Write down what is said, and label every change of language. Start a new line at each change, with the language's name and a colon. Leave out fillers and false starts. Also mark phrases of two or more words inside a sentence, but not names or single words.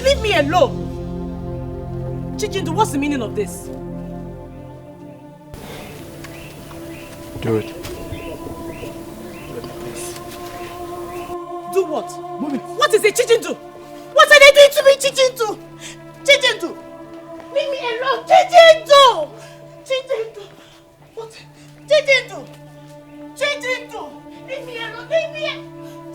English: Leave me alone! Chijindu, what's the meaning of this? Do it. Do what? Move it. What is it, Chijindu? What are they doing to me, Chijindu? Chijindu! Leave me alone, Chijindu! Chijindu! What? Chijindu! Chijindu! Leave me alone, leave me alone!